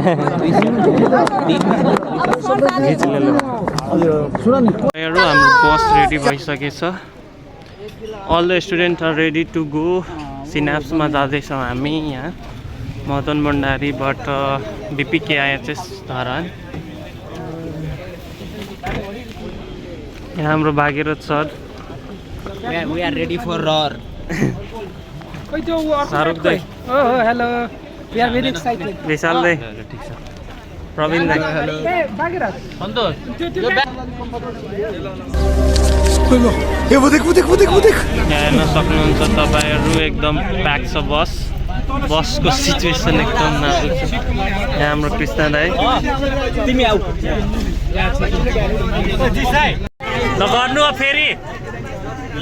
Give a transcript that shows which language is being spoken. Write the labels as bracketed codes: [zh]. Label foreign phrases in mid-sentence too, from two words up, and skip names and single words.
[ne] हाम्रो बस रेडी भइसकेछ। [en] All the students are ready to go. [ne] सिनेप्समा जाँदैछौँ हामी यहाँ मदन भण्डारीबाट बिपिकेएचएस धरान। यहाँ हाम्रो भागीरथ सर। [en] We are ready for roar. [ne] शाहरुख दाई। हेलो, [en] we are very excited. [ne] विशाल दाई। प्रवीण दाई। हेलो भागीरथ सन्तोष। [hi] वो देख [ne] हेर्न सक्नुहुन्छ तपाईँहरू एकदम प्याक छ बस। बसको सिचुएसन एकदम नाजुक छ। यहाँ हाम्रो कृष्ण दाई। तिमी आऊ ल गर्नु हो फेरि। ल